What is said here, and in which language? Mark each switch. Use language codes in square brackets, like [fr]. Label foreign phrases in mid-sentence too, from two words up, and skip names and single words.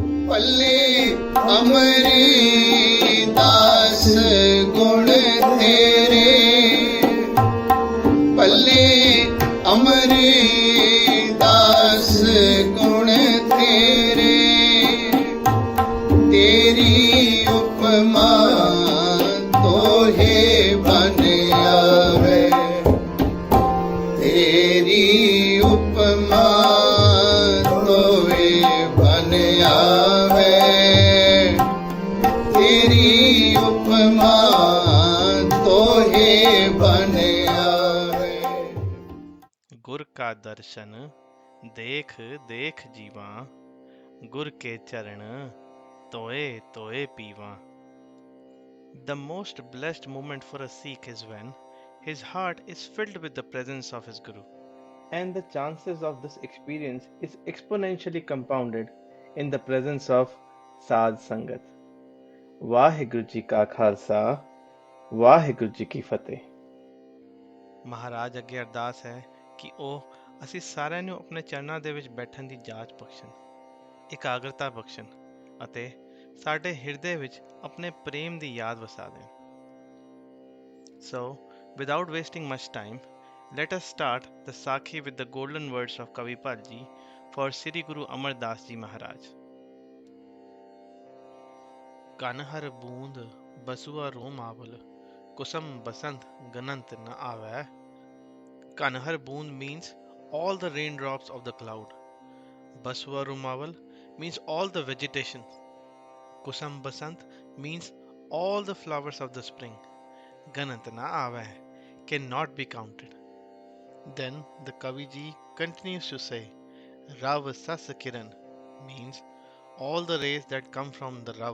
[pa] ਪੱਲੇ ਅਮਰਦਾਸ ਗੁਣ ਤੇਰੇ, ਪੱਲੇ ਅਮਰਦਾਸ ਗੁਣ ਤੇਰੇ, ਤੇਰੀ ਉਪਮਾ ਤੋਹੇ ਬਨ ਆਵੇ, ਤੇਰੀ ਉਪਮਾ ਤੋਹੇ ਬਨ ਆਵੇ, ਤੇਰੀ ਉਪਮਾ ਤੋਹੇ ਬਨ ਆਵੇ। ਗੁਰ ਕਾ ਦਰਸ਼ਨ ਦੇਖ ਦੇਖ ਜੀਵਾ, ਗੁਰ ਕੇ ਚਰਣ ਧੋਇ ਧੋਇ ਪੀਵਾ। [en] The most blessed moment for a Sikh is when his heart is filled with the presence of his Guru. And the chances of this experience is exponentially compounded in the presence of Sadh Sangat. [pa] ਵਾਹਿਗੁਰੂ ਜੀ ਕਾ ਖਾਲਸਾ, ਵਾਹਿਗੁਰੂ ਜੀ ਕੀ ਫਤਿਹ। ਮਹਾਰਾਜ ਅੱਗੇ ਅਰਦਾਸ ਹੈ ਕਿ ਉਹ ਅਸੀਂ ਸਾਰਿਆਂ ਨੂੰ ਆਪਣੇ ਚਰਨਾਂ ਦੇ ਵਿੱਚ ਬੈਠਣ ਦੀ ਜਾਚ ਬਖਸ਼ਣ, ਇਕਾਗਰਤਾ ਬਖਸ਼ਣ ਅਤੇ ਸਾਡੇ ਹਿਰਦੇ ਵਿੱਚ ਆਪਣੇ ਪ੍ਰੇਮ ਦੀ ਯਾਦ ਵਸਾ ਦੇਣ। [en] So, without wasting much time, let us start the Saakhi with the golden words of Kavipal Ji for Sri Guru Amardas Ji Maharaj. [pa] ਕਣਹਰ ਬੂੰਦ ਬਸੁਆ ਰੋਮਾਵਲ, ਕੁਸਮ ਬਸੰਤ ਗਨੰਤ ਨ ਆਵੈ. ਕਣਹਰ ਬੂੰਦ [en] means all the raindrops of the cloud. [pa] ਬਸੁਆ ਰੋਮਾਵਲ [en] means all the vegetation. [pa] ਕੁਸਮ ਬਸੰਤ [en] means all the flowers of the spring. [pa] ਗਨੰਤ ਨ ਆਵੈ [en] cannot be counted. Then the Kaviji continues to say, [pa] ਰਵਿ ਸਸਿ ਕਿਰਨ [en] means all the rays that come from the Rav.